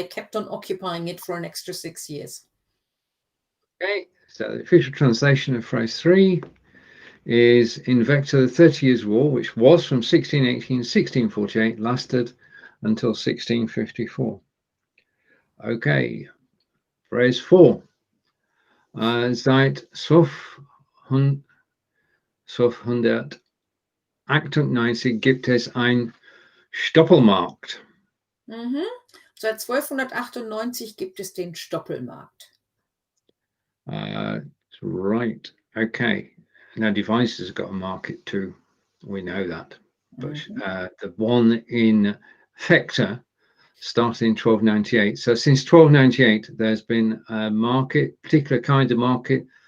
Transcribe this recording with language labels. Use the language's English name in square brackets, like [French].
[English] They kept on occupying it for an extra 6 years. Okay, so the official translation of phrase 3 is in Vechta, the 30 Years' War, which was from 1618 to 1648, lasted until 1654. Okay, phrase 4. [German] Seit 1298 gibt es ein Stoppelmarkt. Seit 1298 gibt es den Stoppelmarkt. [English] Right. Okay. Now Devices has got a market too. We know that. But the one in Vechta started in 1298. So since 1298, there's been a market, particular kind of market.